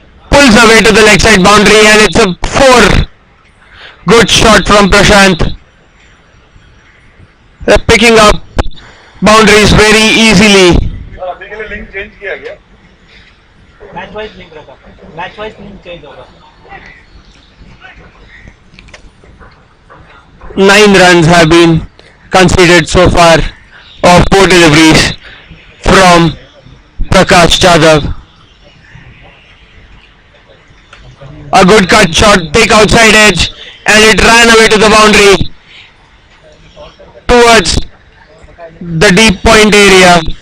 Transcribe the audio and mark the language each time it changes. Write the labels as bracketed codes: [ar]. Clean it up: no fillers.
[en] Pulls away to the leg side boundary and it's a 4. Good shot from Prashant. They're picking up boundaries very easily. [hi] अभी के लिए link change किया गया match wise link रखा match wise link change होगा [en] 9 runs have been conceded so far of 4 deliveries from Prakash Jadhav. A good cut shot, take outside edge, and it ran away to the boundary towards the deep point area.